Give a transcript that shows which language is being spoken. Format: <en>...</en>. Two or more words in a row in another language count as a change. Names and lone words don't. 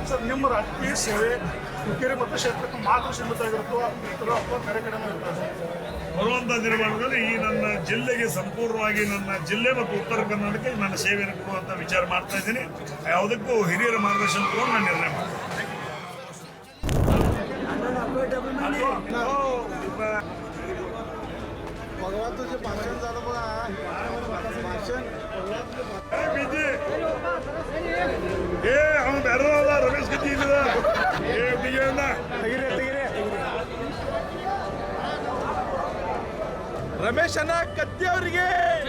<kn>ಸರ್, ನಿಮ್ಮ ರಾಜಕೀಯ ಸೇವೆ ಹುಕ್ಕೇರಿ ಮತಕ್ಷೇತ್ರಕ್ಕೆ ಮಾತ್ರ ಸೀಮಿತ ಆಗಿರುತ್ತೋ ಅಥವಾ ಬೇರೆ ಕಡೆನೂ ಇರ್ತದೆ? ಬರುವಂಥ ದಿನಮಾನಗಳಲ್ಲಿ ಈ ನನ್ನ ಜಿಲ್ಲೆಗೆ ಸಂಪೂರ್ಣವಾಗಿ, ನನ್ನ ಜಿಲ್ಲೆ ಮತ್ತು ಉತ್ತರ ಕರ್ನಾಟಕಕ್ಕೆ ನನ್ನ ಸೇವೆಯನ್ನು ಕೊಡುವಂಥ ವಿಚಾರ ಮಾಡ್ತಾ ಇದ್ದೀನಿ. ಯಾವುದಕ್ಕೂ ಹಿರಿಯರ ಮಾರ್ಗದರ್ಶನ ತಗೊಂಡು ನಾನು ನಿರ್ಣಯ ಮಾಡ್ತೀನಿ.</kn> <mr>भगवान तुझे भाषण झालं बघा, भाषण</mr> <kn>ರಮೇಶ್ ಗತಿ ರಮೇಶ್ ಅಣ್ಣ ಕತ್ತಿ ಅವರಿಗೆ</kn>